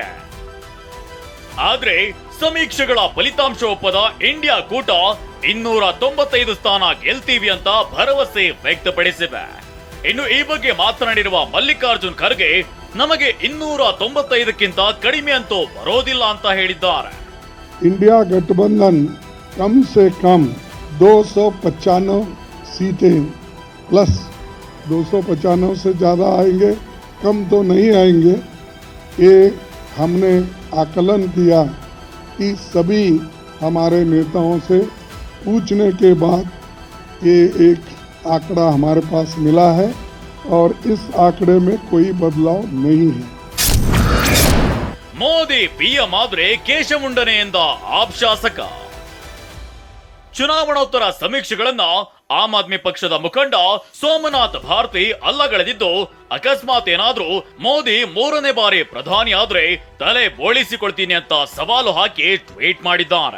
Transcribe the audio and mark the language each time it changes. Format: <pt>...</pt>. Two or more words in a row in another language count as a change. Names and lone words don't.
<kn>ಆದ್ರೆ ಸಮೀಕ್ಷೆಗಳ ಫಲಿತಾಂಶ ಒಪ್ಪದ ಇಂಡಿಯಾ ಕೂಟ 295 ಸ್ಥಾನ ಗೆಲ್ತೀವಿ ಅಂತ ಭರವಸೆ ವ್ಯಕ್ತಪಡಿಸಿವೆ. ಇನ್ನು ಈ ಬಗ್ಗೆ ಮಾತನಾಡಿರುವ ಮಲ್ಲಿಕಾರ್ಜುನ್ ಖರ್ಗೆ, ನಮಗೆ 295ಕ್ಕಿಂತ ಕಡಿಮೆ ಅಂತೂ ಬರೋದಿಲ್ಲ ಅಂತ ಹೇಳಿದ್ದಾರೆ.</kn> <hi>इंडिया गठबंधन कम से कम 295 सीटें प्लस 295 से ज़्यादा आएंगे, कम तो नहीं आएंगे. ये हमने आकलन किया कि सभी हमारे नेताओं से पूछने के बाद ये एक आंकड़ा हमारे पास मिला है और इस आंकड़े में कोई बदलाव नहीं है.</hi> <kn>ಮೋದಿ ಪಿಎಂ ಆದ್ರೆ ಕೇಶಮುಂಡನೆ ಎಂದ ಆಪ್ ಶಾಸಕ. ಚುನಾವಣೋತ್ತರ ಸಮೀಕ್ಷೆಗಳನ್ನ ಆಮ್ ಆದ್ಮಿ ಪಕ್ಷದ ಮುಖಂಡ ಸೋಮನಾಥ್ ಭಾರತಿ ಅಲ್ಲಗಳೆದಿದ್ದು, ಅಕಸ್ಮಾತ್ ಏನಾದ್ರೂ ಮೋದಿ 3ನೇ ಬಾರಿ ಪ್ರಧಾನಿ ಆದ್ರೆ ತಲೆ ಬೋಳಿಸಿಕೊಳ್ತೀನಿ ಅಂತ ಸವಾಲು ಹಾಕಿ ಟ್ವೀಟ್ ಮಾಡಿದ್ದಾರೆ.</kn>